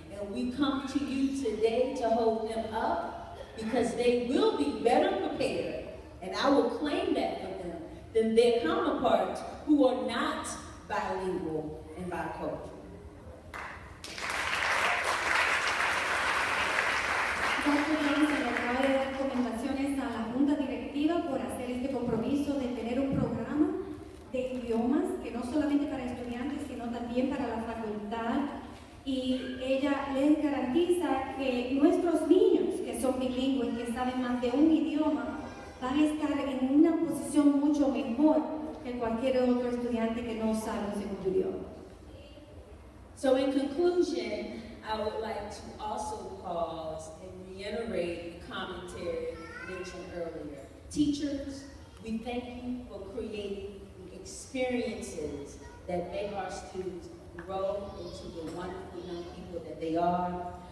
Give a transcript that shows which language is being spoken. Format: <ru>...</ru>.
<en>And we come to you today to hold them up because they will be better prepared, and I will claim that for them, than their counterparts who are not bilingual and bicultural. Dr.</en> <es>Johnson acaba de dar recomendaciones a la Junta Directiva por hacer este compromiso de tener un programa idiomas, que no solamente para estudiantes, sino también para la facultad. Y ella les garantiza que nuestros niños, que son bilingües, que saben más de un idioma, van a estar en una posición mucho mejor que cualquier otro estudiante que no sabe un segundo idioma.</es> <en>So in conclusion, I would like to also pause and reiterate the commentary mentioned earlier. Teachers, we thank you for creating experiences that make our students grow into the wonderful young people that they are.</en>